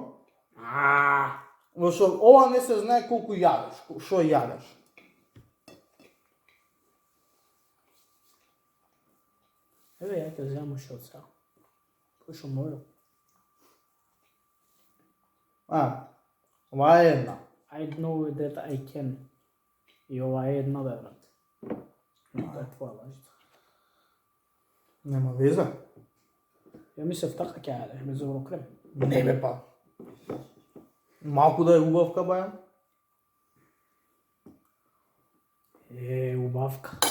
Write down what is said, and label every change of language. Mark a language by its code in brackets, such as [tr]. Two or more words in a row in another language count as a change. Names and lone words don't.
[mk] Зашто ова не се знае колку јадеш, што јадеш. Еве, ја ќе земам уште од сега. Кој што може? Ова е една. [en] I know that I can. [mk] И ова е една, бе, брат. Тоа е твоја лажица. Нема веза. Ја мислев така ќе јадеш, без крем. Не бе па. Малку да е убавка баја. Убавка.